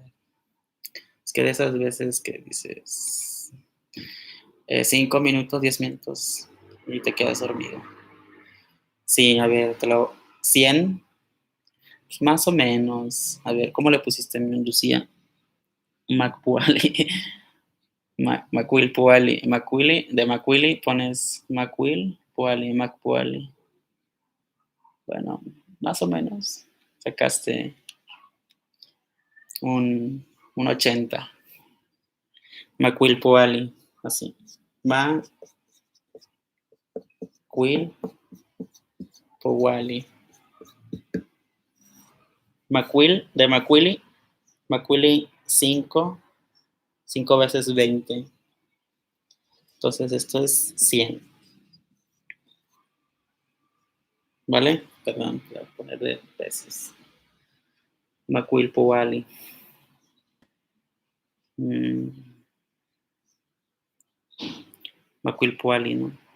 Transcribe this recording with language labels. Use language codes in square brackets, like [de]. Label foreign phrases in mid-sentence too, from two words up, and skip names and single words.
[es] Es que de esas veces que dices 5 minutos, 10 minutos y te quedas dormido. Sí, a ver, 100, pues más o menos. A ver, ¿cómo le pusiste, Lucía? [nah] Macpuali. Macuil Puali. [es] Macuili, de Macuili pones [nah] Macuil Puali, [es] Macpuali. Bueno, más o menos. Sacaste un 80. [nah] Macuil Puali, así. Macuil Puali. [es] Macuil, de Macuili. Macuili 5 veces 20. Entonces esto es 100. ¿Vale? Perdón, voy a poner de veces. [nah] Macuil Puali. Macuil Puali, [es] ¿no?